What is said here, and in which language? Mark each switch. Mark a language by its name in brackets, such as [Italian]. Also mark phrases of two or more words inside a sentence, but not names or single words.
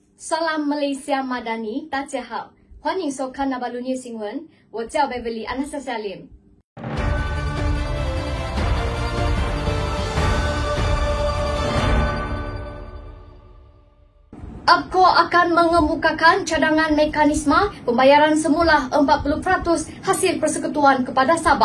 [Malay] Salam Malaysia Madani， [Chinese] 大家好，欢迎收看那巴鲁尼新闻，我叫 [Malay] Beverly Anastasia Lim。APCO akan mengemukakan cadangan mekanisme pembayaran semula 40% hasil persekutuan kepada Sabah.